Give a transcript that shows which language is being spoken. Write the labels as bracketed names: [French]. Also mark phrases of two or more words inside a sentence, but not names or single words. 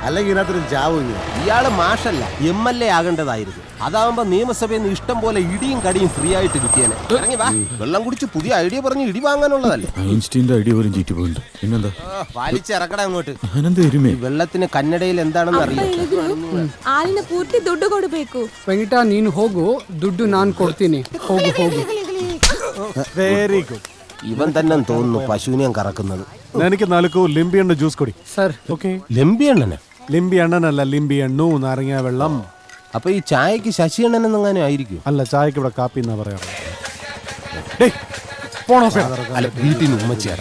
[Malayalam] അല്ലെങ്കിൽ ഇതിനകത്തൊരു ചാവും. ഇയാള് മാഷല്ല, MLA ആകേണ്ടതായിരുന്നു. അതാവുമ്പോ നിയമസഭയിൽ നിന്ന് ഇഷ്ടം പോലെ ഇടിയും കടിയും ഫ്രീ ആയിട്ട് കിട്ടിയാനെ. ഇറങ്ങി വാ, വെള്ളം കുടിച്ച് പുതിയ ഐഡിയ പറഞ്ഞ് ഇടി വാങ്ങാനുള്ളതല്ലേ. ഐൻസ്റ്റീന്റെ ഐഡിയ പോലും ചീറ്റി പോയിട്ടുണ്ട്. പിന്നെന്താ വലിച്ചിറക്കട അങ്ങോട്ട്. ഞാനെന്താ വെള്ളത്തിന് ಕನ್ನಡയിൽ എന്താണെന്ന് അറിയാം. [Kannada] ಹಾಲಿನ ಪೂರ್ತಿ ದುಡ್ಡು ಕೊಡಬೇಕು. ವೆಂಕಟ ನೀನು ಹೋಗು, ದುಡ್ಡು ನಾನು ಕೊಡ್ತೀನಿ. ಹೋಗು ಹೋಗು. [English] very good. [Malayalam] ഇവൻ തന്നെ തോന്നുന്നു പശുവിനെയും കറക്കുന്നത്. എനിക്ക് 4 ലിംബി എണ്ണ ജ്യൂസ് കൊടി സർ. ഓക്കെ. ലിംബി എണ്ണനെ? ലിംബി എണ്ണനല്ല, ലിംബി എണ്ണു, നാരങ്ങ വെള്ളം. അപ്പൊ ഈ ചായക്ക് ശശി എണ്ണൻ എന്നെങ്ങനെ ആയിരിക്കും? അല്ല, ചായക്ക് ഇവിടെ കാപ്പി എന്നാ പറയാറ്. അല്ല, വീട്ടിൽ നിന്ന് ഉമ്മച്ചേടാ